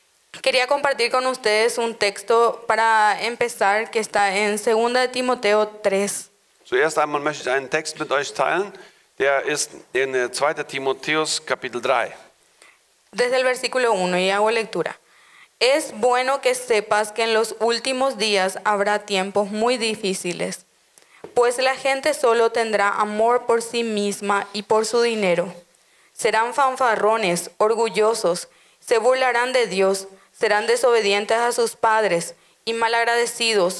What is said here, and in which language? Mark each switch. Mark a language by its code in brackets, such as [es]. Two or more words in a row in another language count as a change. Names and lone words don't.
[es] Quería compartir con ustedes un texto para empezar que está en 2 de Timoteo 3. [de] Zuerst einmal möchte ich einen Text mit euch teilen, der ist in 2. Timotheus Kapitel 3. [es] Desde el versículo 1 y hago lectura. Es bueno que sepas que en los últimos días habrá tiempos muy difíciles, pues la gente solo tendrá amor por sí misma y por su dinero. Serán fanfarrones, orgullosos, se burlarán de Dios, serán desobedientes a sus padres y malagradecidos,